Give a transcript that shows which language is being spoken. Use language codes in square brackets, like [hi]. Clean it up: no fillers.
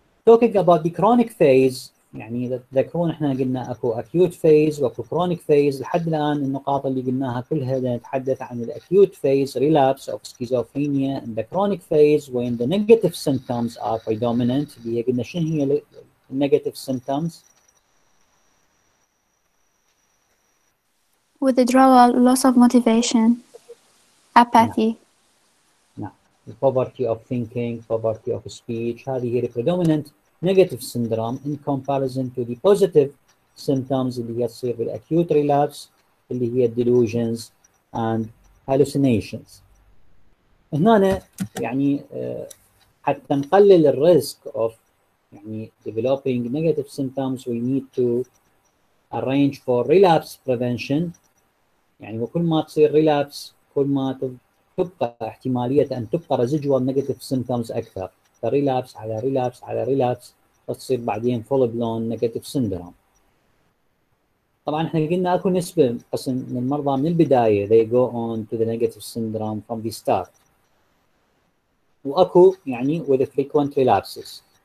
[en] Talking about the chronic phase [ar] يعني تذكرون احنا قلنا اكو [en] acute phase [ar] واكو [en] chronic phase. [ar] لحد الان النقاط اللي قلناها كلها نتحدث عن [en] acute phase relapse of schizophrenia and the chronic phase when the negative symptoms are predominant. [ar] اللي هي قلنا شنو هي negative symptoms؟ [en] withdrawal, loss of motivation, apathy. [ar] نعم. [en] poverty of thinking, poverty of speech. هذه هي predominant negative syndrome in comparison to the positive symptoms [ar] اللي هي تصير [en] بالacute relapse [ar] اللي هي [en] delusions and hallucinations. [ar] هنا يعني حتى نقلل الريسك [en] of [ar] يعني [en] developing negative symptoms we need to arrange for relapse prevention. [ar] يعني وكل ما تصير relapse كل ما تبقى احتمالية أن تبقى residual negative symptoms أكثر، فريلابس على ريلابس على ريلابس تصير بعدين [en] full blown negative syndrome. [ar] طبعا احنا قلنا اكو نسبة قسم من المرضى من البداية [en] they go on to the negative syndrome from the start، [ar] واكو يعني [en] with the frequent relapses.